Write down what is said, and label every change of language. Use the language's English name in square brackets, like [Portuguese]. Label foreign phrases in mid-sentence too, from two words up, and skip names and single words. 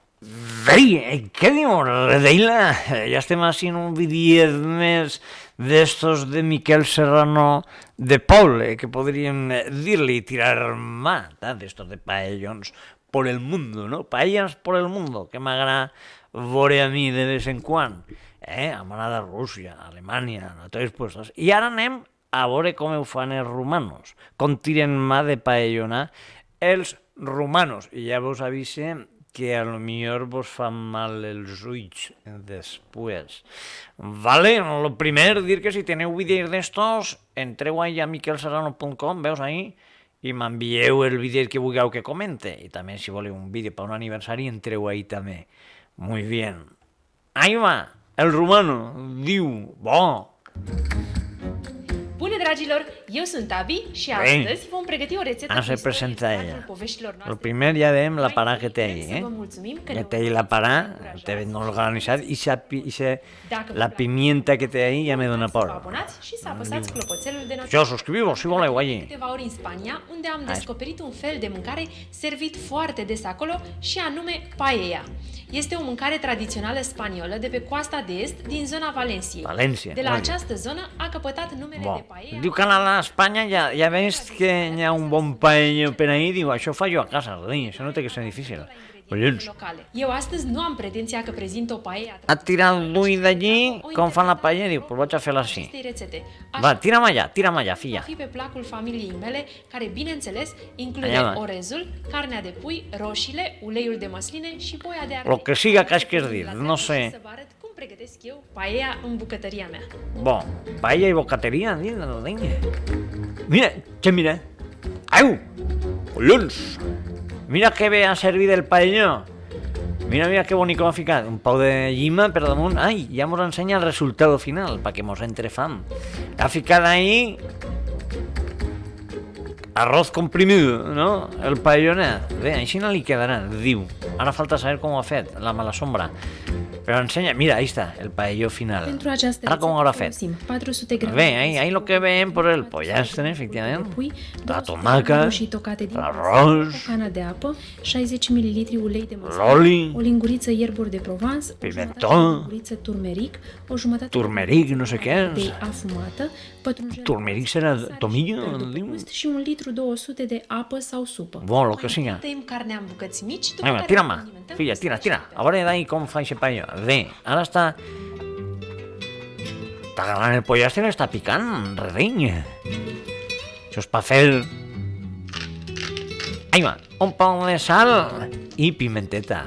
[Catalan] Ei, què diu, Redeila? Ja estem així en un vídeo més d'estos de Miquel Serrano de Poble, que podríem dir-li tirar mà, d'estos de paellons [Spanish] por el mundo, [Catalan] no? [Spanish] Paellas por el mundo, [Catalan] que m'agrada veure a mi [Spanish] de vez [Catalan] en quan. Hem anat a Rússia, a Alemanya, a tots els puestos. I ara anem a veure com ho fan els rumanos, com tiren mà de paellonar els rumanos. I ja vos avise que a lo millor vos fan mal els ulls després. Vale, lo primer, dir que si teniu vídeos d'estos, entreu ahí a miquelserrano.com, veus ahí, i m'envieu el vídeo que vulgueu que comente. I també, si voleu un vídeo per un aniversari, entreu ahí també. [Spanish] Muy bien. [Catalan] Ahí va, el rumano diu, bo. [Romanian] Bună, dragilor! Eu sunt Abi și astăzi vom pregăti o rețetă [Catalan] se presenta ella. Lo primer ja veiem la parà que té ahí, que té ahí la parà, té ben organitzat, i la pimienta que té ahí ja me dona por. Jo, subscriu-vos si voleu allí. [Romanian] Câteva ori în Spania, unde am descoperit un fel de mâncare servit foarte des acolo și anume paella. Este o mâncare tradițională spaniolă de pe coasta de est din zona Valenciei. De la această zonă a căpătat numele de paella. [Catalan] Diu que a Espanya ja veus que hi ha un bon paella per ahí, diu, això ho fa jo a casa, això no té que ser difícil. Collons. [Romanian] Eu astăzi nu am pretenția că prezint o paella. [Catalan] Ha tirat l'ull d'allí, com fan la paella, diu, pues vaig a fer-la així. Va, tira'm allà, filla. [Romanian] Va fi pe placul familiei mele, care, bineînțeles, include orezul, carnea de pui, roșiile, uleiul de măsline și boia de ardei. [Catalan] Lo que siga que hagi dir, no sé. [Romanian] Să vă arăt cum pregătesc eu paella în bucătăria mea. [Catalan] Bon, paella i bocateria, mira, què mira? Au, collons! Mira que bé ha servit el paelló. Mira que bonic m'ha ficat. Un pau de llima per damunt. Ai, ja mos ensenya el resultat final, perquè mos entre fam. Ha ficat ahí [Spanish] arroz comprimido, [Catalan] no? El paellonet. Bé, així no li quedarà, diu. Ara falta saber com ho ha fet, [Spanish] la mala sombra. [Catalan] Però ensenya, mira, [Spanish] ahí está, [Catalan] el paelló final. Ara com ho haurà fet? Bé, ahí lo que veiem [Spanish] por el [Catalan] pollastre, efectivament, la tomaca, l'arròs, l'oli, [Romanian] o linguriță ierburi de Provence, [Catalan] pimentó, [Romanian] turmeric, turmeric, [Catalan] no sé què és. [Romanian] de afumată, [Catalan] Turmeric serà tomillo, diu? [Romanian] și 1 litru 200 de apă sau supă. [Catalan] Bon, lo que siga. [Romanian] Tăiem carnea în bucăți mici, după [Catalan] Vinga, [Romanian] care [Catalan] tira-me, [Romanian] condimentăm [Catalan] filla, [Romanian] cu [Catalan] tira. [Romanian] sal. [Catalan] A veure d'ahí com fa aquest paelló. Bé, ara està agarrant el pollastre, està picant, rediny. Això és per fer... Ahí va, un poc de sal i pimenteta.